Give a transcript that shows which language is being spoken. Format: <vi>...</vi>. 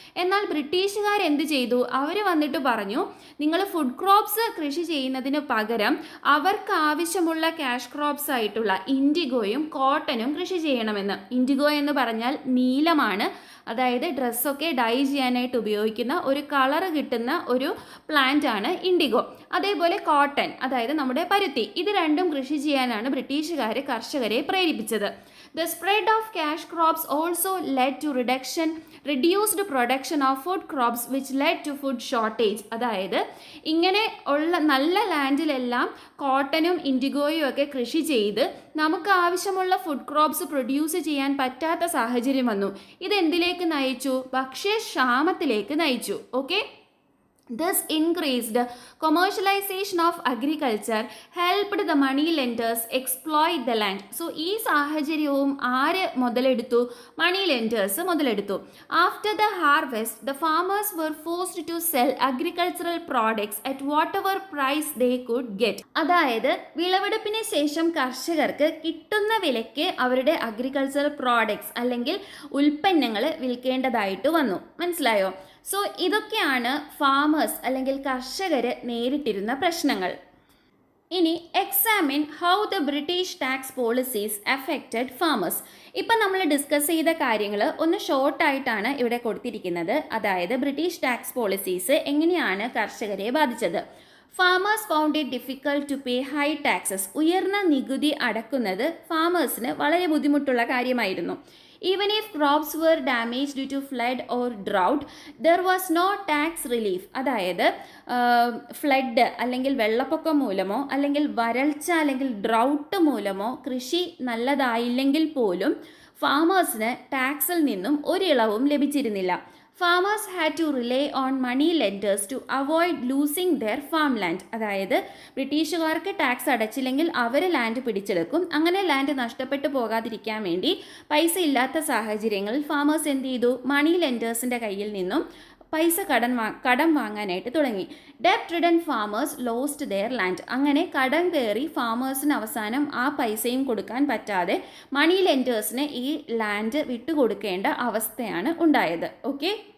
<ml>എന്നാൽ ബ്രിട്ടീഷുകാർ എന്ത് ചെയ്തു? അവർ വന്നിട്ട് പറഞ്ഞു, നിങ്ങൾ ഫുഡ് ക്രോപ്സ് കൃഷി ചെയ്യുന്നതിന് പകരം അവർക്ക് ആവശ്യമുള്ള ക്യാഷ് ക്രോപ്സ് ആയിട്ടുള്ള ഇൻഡിഗോയും കോട്ടനും കൃഷി ചെയ്യണമെന്ന്. ഇൻഡിഗോ എന്ന് പറഞ്ഞാൽ നീലമാണ്, അതായത് ഡ്രസ്സൊക്കെ ഡൈ ചെയ്യാനായിട്ട് ഉപയോഗിക്കുന്ന ഒരു കളർ കിട്ടുന്ന ഒരു പ്ലാന്റ് ആണ് ഇൻഡിഗോ. അതേപോലെ കോട്ടൺ, അതായത് നമ്മുടെ പരുത്തി, ഇത് രണ്ടും കൃഷി ചെയ്യാനാണ് ബ്രിട്ടീഷുകാർ കർഷകരെ പ്രേരിപ്പിച്ചത്.</ml> <en>The spread of cash crops also led to reduced production of food crops which led to food shortage.</en> <ml>അതായത് ഇങ്ങനെ ഉള്ള നല്ല ലാൻഡിലെല്ലാം കോട്ടനും ഇൻഡിഗോയും ഒക്കെ കൃഷി ചെയ്ത് നമുക്ക് ആവശ്യമുള്ള ഫുഡ് ക്രോപ്സ് പ്രൊഡ്യൂസ് ചെയ്യാൻ പറ്റാത്ത സാഹചര്യം വന്നു. ഇത് എന്തിലേക്ക് നയിച്ചു? ഭക്ഷ്യക്ഷാമത്തിലേക്ക് നയിച്ചു. Okay.</ml> <en>This increased commercialization of agriculture helped the money lenders exploit the land.</en> <ml>So ഈ സാഹചര്യവും ആര് മുതലെടുത്തു? മണി lenders മുതലെടുത്തു.</ml> <en>After the harvest, the farmers were forced to sell agricultural products at whatever price they could get.</en> <ml>അതായത് വിളവെടുപ്പിന് ശേഷം കർഷകർക്ക് കിട്ടുന്ന വിലയ്ക്ക് അവരുടെ agricultural products അല്ലെങ്കിൽ ഉൽപ്പന്നങ്ങൾ വിൽക്കേണ്ടതായിട്ട് വന്നു. മനസ്സിലായോ? സോ ഇതൊക്കെയാണ് ഫാമേഴ്സ് അല്ലെങ്കിൽ കർഷകർ നേരിട്ടിരുന്ന പ്രശ്നങ്ങൾ.</ml> <en>ഇനി examine how the British tax policies affected farmers.</en> <ml>ഇപ്പം നമ്മൾ ഡിസ്കസ് ചെയ്ത കാര്യങ്ങൾ ഒന്ന് ഷോർട്ടായിട്ടാണ് ഇവിടെ കൊടുത്തിരിക്കുന്നത്. അതായത് ബ്രിട്ടീഷ് ടാക്സ് പോളിസീസ് എങ്ങനെയാണ് കർഷകരെ ബാധിച്ചത്.</ml> <en>Farmers found it difficult to pay high taxes.</en> <ml>ഉയർന്ന നികുതി അടക്കുന്നത് ഫാമേഴ്സിന് വളരെ ബുദ്ധിമുട്ടുള്ള കാര്യമായിരുന്നു.</ml> <en>Even if crops were damaged due to flood or drought, there was no tax relief.</en> <ml>അതായത് ഫ്ലഡ് അല്ലെങ്കിൽ വെള്ളപ്പൊക്കം മൂലമോ അല്ലെങ്കിൽ വരൾച്ച അല്ലെങ്കിൽ ഡ്രൗട്ട് മൂലമോ കൃഷി നല്ലതായില്ലെങ്കിൽ പോലും ഫാമേഴ്സിന് ടാക്സിൽ നിന്നും ഒരിളവും ലഭിച്ചിരുന്നില്ല.</ml> <en>Farmers had to rely on money lenders to avoid losing their farmland.</en> <ml>അതായത് ബ്രിട്ടീഷുകാർക്ക് ടാക്സ് അടച്ചില്ലെങ്കിൽ അവർ ലാൻഡ് പിടിച്ചെടുക്കും. അങ്ങനെ ലാൻഡ് നഷ്ടപ്പെട്ടു പോകാതിരിക്കാൻ വേണ്ടി പൈസ ഇല്ലാത്ത സാഹചര്യങ്ങളിൽ ഫാമേഴ്സ് എന്ത് ചെയ്തു? മണി ലെൻഡേഴ്സിൻ്റെ കയ്യിൽ നിന്നും പൈസ കടം വാങ്ങാനായിട്ട് തുടങ്ങി.</ml> <en>ഡെപ്റ്റ് ridden farmers lost there land.</en> <ml>അങ്ങനെ കടം കയറി ഫാമേഴ്സിന് അവസാനം ആ പൈസയും കൊടുക്കാൻ പറ്റാതെ മണി ലെൻഡേഴ്സിന് ഈ ലാൻഡ് വിട്ടുകൊടുക്കേണ്ട അവസ്ഥയാണ് ഉണ്ടായത്. ഓക്കെ.</ml>